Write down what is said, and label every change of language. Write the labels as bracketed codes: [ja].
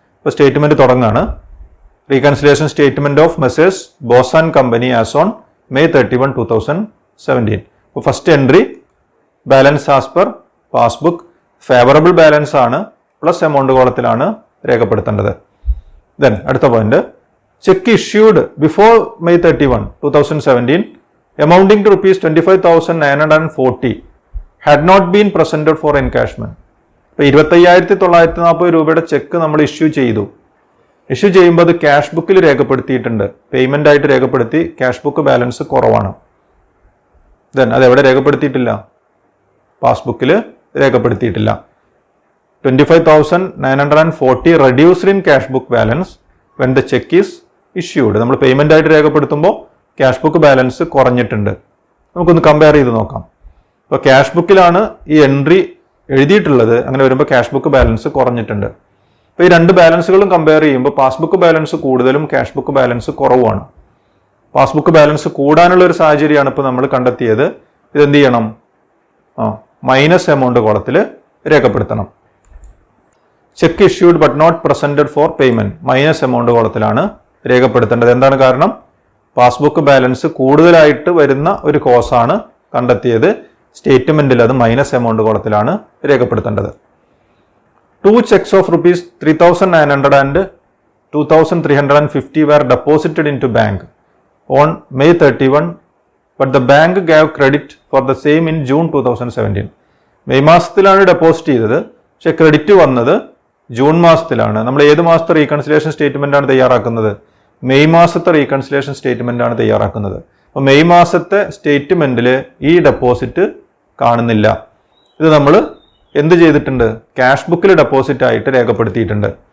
[ml] ഇപ്പോൾ statement തുടങ്ങാണ്. [en] Reconciliation statement of Messrs Bose and company as on May 31, 2017. [ml] ഇപ്പോൾ [en] first entry balance as per passbook favourable balance [ml] ആണ്, plus amount കോളത്തിലാണ് രേഖപ്പെടുത്തേണ്ടത്. [en] then [ml] അടുത്ത [en] Point, cheque issued before May 31, 2017 amounting to ₹25,940 had not been presented for encashment. [ml] ഇപ്പോൾ 25,940 രൂപയുടെ check നമ്മൾ issue ചെയ്തു. Issue ചെയ്യുമ്പോൾ അത് cash ബുക്കിൽ രേഖപ്പെടുത്തിയിട്ടുണ്ട്. പേയ്മെന്റ് ആയിട്ട് രേഖപ്പെടുത്തി. ക്യാഷ് ബുക്ക് ബാലൻസ് കുറവാണ്. ദെൻ അത് എവിടെ രേഖപ്പെടുത്തിയിട്ടില്ല? പാസ്ബുക്കിൽ രേഖപ്പെടുത്തിയിട്ടില്ല. [en] 25,940 reduced in cash book balance when the check is issued. [ml] നമ്മൾ പേയ്മെന്റ് ആയിട്ട് രേഖപ്പെടുത്തുമ്പോൾ ക്യാഷ് ബുക്ക് ബാലൻസ് കുറഞ്ഞിട്ടുണ്ട്. നമുക്കൊന്ന് കമ്പയർ ചെയ്ത് നോക്കാം. ഇപ്പോൾ ക്യാഷ് ബുക്കിലാണ് ഈ എൻട്രി എഴുതിയിട്ടുള്ളത്. അങ്ങനെ വരുമ്പോൾ ക്യാഷ് ബുക്ക് ബാലൻസ് കുറഞ്ഞിട്ടുണ്ട്. അപ്പോൾ ഈ 2 ബാലൻസുകളും കമ്പയർ ചെയ്യുമ്പോൾ പാസ്ബുക്ക് ബാലൻസ് കൂടുതലും cash book balance കുറവുമാണ്. Passbook balance കൂടാനുള്ള ഒരു സാഹചര്യമാണ് ഇപ്പോൾ നമ്മൾ കണ്ടെത്തിയത്. ഇതെന്ത് ചെയ്യണം? മൈനസ് എമൗണ്ട് കോളത്തിൽ രേഖപ്പെടുത്തണം. [en] cheque issued but not presented for payment [ml] minus amount കോളത്തിലാണ് രേഖപ്പെടുത്തേണ്ടത്. എന്താണ് കാരണം? പാസ്ബുക്ക് ബാലൻസ് കൂടുതലായിട്ട് വരുന്ന ഒരു കോസാണ് കണ്ടെത്തിയത്. സ്റ്റേറ്റ്മെന്റിൽ അത് minus amount കോളത്തിലാണ് രേഖപ്പെടുത്തേണ്ടത്. [en] 2 checks of ₹3,900 and $2,350 were deposited into bank on May 31, but the bank gave credit for the same in June 2017. [ml] May മാസത്തിലാണ് deposit ചെയ്തത്. പക്ഷെ ക്രെഡിറ്റ് വന്നത് ജൂൺ മാസത്തിലാണ്. നമ്മൾ ഏത് മാസത്തെ റീകൺസിലേഷൻ സ്റ്റേറ്റ്മെന്റ് ആണ് തയ്യാറാക്കുന്നത്? മെയ് മാസത്തെ റീകൺസിലേഷൻ സ്റ്റേറ്റ്മെന്റ് ആണ് തയ്യാറാക്കുന്നത്. അപ്പോൾ മെയ് മാസത്തെ സ്റ്റേറ്റ്മെന്റിൽ ഈ ഡെപ്പോസിറ്റ് കാണുന്നില്ല. ഇത് നമ്മൾ എന്ത് ചെയ്തിട്ടുണ്ട്? ക്യാഷ് ബുക്കിൽ ഡെപ്പോസിറ്റ് ആയിട്ട് രേഖപ്പെടുത്തിയിട്ടുണ്ട്.